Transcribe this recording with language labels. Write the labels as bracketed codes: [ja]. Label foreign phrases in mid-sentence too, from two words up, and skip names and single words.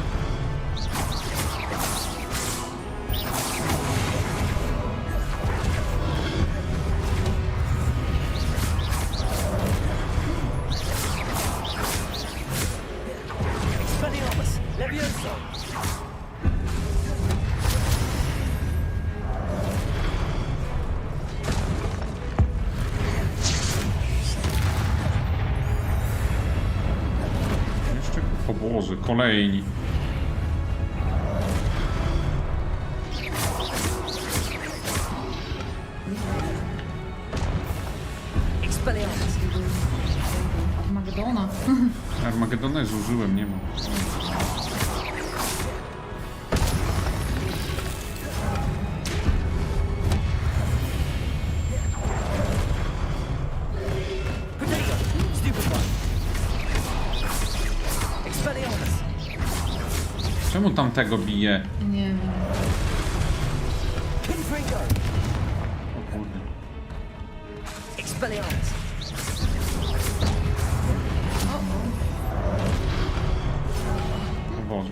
[pl] Expelliarmus! Levioso! Jeszcze, o Boże, kolejni. Expelliarmus! Armagedona. Armagedona zużyłem, nie ma. [en] Potato! Stupid one! [pl] Expelliarmus! Czemu tamtego bije? Nie wiem. Pinpringo! O kurde. Expelliarmus! O Boże.